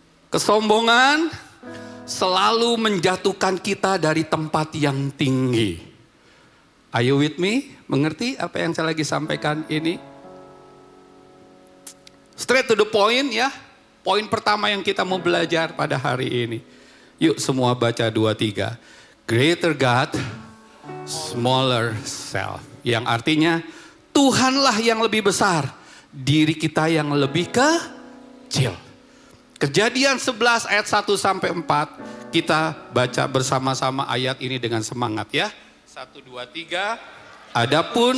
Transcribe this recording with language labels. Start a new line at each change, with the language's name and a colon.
Indonesian: Kesombongan selalu menjatuhkan kita dari tempat yang tinggi.
English: Are you with me?
Indonesian: Mengerti apa yang saya lagi sampaikan ini?
English: Straight to the point ya.
Indonesian: Poin pertama yang kita mau belajar pada hari ini. Yuk semua baca 2-3.
English: Greater God, smaller self.
Indonesian: Yang artinya Tuhanlah yang lebih besar. Diri kita yang lebih kecil. Kejadian 11 ayat 1-4. Kita baca bersama-sama ayat ini dengan semangat ya. 1, 2, 3. Adapun